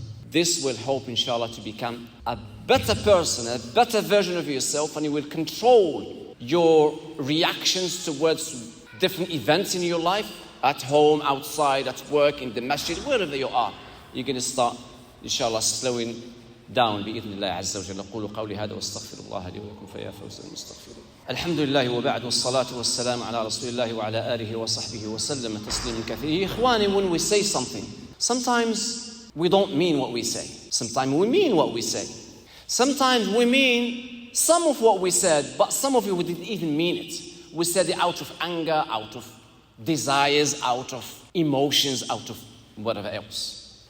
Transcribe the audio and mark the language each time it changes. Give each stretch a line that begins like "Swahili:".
English: This will help, inshallah, to become a better person, a better version of yourself, and you will control your reactions towards different events in your life, at home, outside, at work, in the masjid, wherever you are. You're going to start, inshallah, slowing down
Arabic: بإذن الله عز وجل. قولوا قولي هذا واستغفر الله لي ولكم فيا فوز المستغفرين. الحمد لله وبعد والصلاة والسلام على رسول الله وعلى آله وصحبه وسلم تسليما كثيرا.
English: إخواني, when we say something, sometimes we don't mean what we say. Sometimes we mean what we say. Sometimes we mean some of what we said, but some of it we didn't even mean it. We said it out of anger, out of desires, out of emotions, out of whatever else.